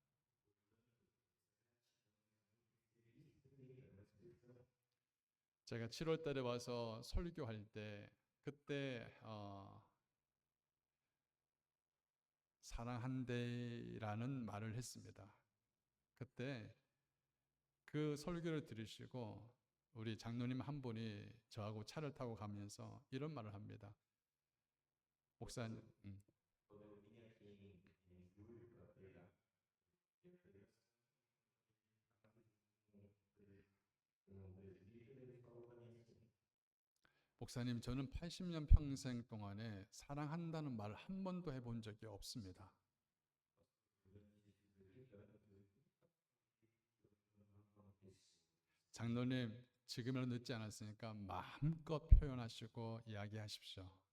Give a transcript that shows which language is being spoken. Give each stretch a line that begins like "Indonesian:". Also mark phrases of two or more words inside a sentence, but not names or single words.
Korean: 제가 7월 달에 와서 설교할 때 그때 사랑한대라는 말을 했습니다. 그때 그 설교를 들으시고 우리 장로님 한 분이 저하고 차를 타고 가면서 이런 말을 합니다. 목사님,
Portuguese: Quando eu vim aqui em julho para pregar, eu falei um presbítero, ele falou para mim assim,
Korean: 목사님, 저는 80년 평생 동안에 사랑한다는 말을 한 번도 해본 적이 없습니다. 장로님, 지금이라도 늦지 않았으니까 마음껏 표현하시고 이야기하십시오.